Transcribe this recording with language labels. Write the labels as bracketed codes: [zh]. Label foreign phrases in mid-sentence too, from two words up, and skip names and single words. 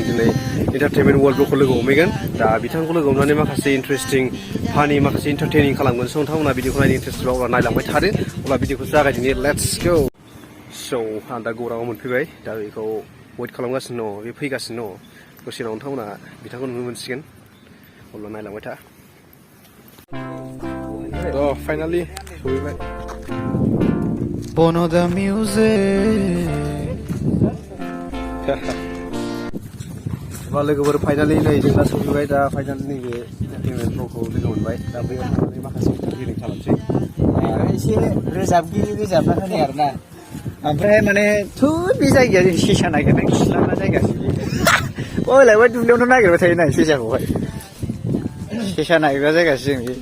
[brx] दिनै एन्टारटेनमेन्ट वर्ल्ड ब्लगखौ लोगो हमहैगोन दा बिथांखौ लोगो हमनानै माखासे इन्टारेस्टिं फानि माखासे इन्टारटेनिं खालामगोन स' नोंथांमोना भिडिअखौ नायनो इन्टारेस्ट दं अब्ला नायलांबाय थादो अब्ला भिडिअखौ जागायदिनि [en] let's go [brx] स' आं दा गौराङाव मोनफैबाय दा बेखौ वेट खालामगासिनो दङ बे फैगासिनो दङ दसे उनाव नोंथांमोना बिथांखौ नुनो मोनसिगोन अब्ला नायलांबाय था थ' फाइनालि सहैबाय [en] Bono the music [brx] लोगोफोर फाइनालि नै जों दा सफैबाय दा फाइनालि नैबे एन्टारटेनमेन्ट ब्लगखौ लोगो मोनबाय दा बैयाव थांनानै माखासे इन्टारटेनिं खालामसै एसे रोजाबगिरि रोजाबना होनाय आरो ना ओमफ्राय माने थुद बे जायगाया जों सेसा नागिरनाय खिलाना जायगासो ओलायबा दुब्लियावनो नागिरबाय थायो ना सेसाखौहाय सेसा नागिरग्रा जायगासो जों बे